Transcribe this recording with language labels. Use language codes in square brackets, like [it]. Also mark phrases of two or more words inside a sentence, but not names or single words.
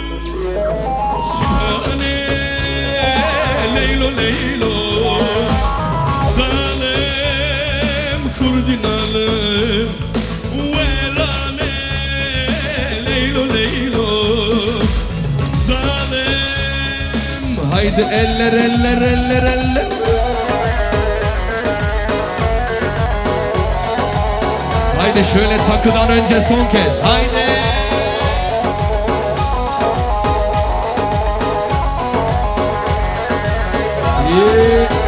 [ku] sipane, Leylo, Leylo, zalim, kurdin alem, verane, Leylo, Leylo, zalim. [tr] Haydi eller, eller, eller, eller. Haydi şöyle takıdan önce son kez. Haydi. Yeah.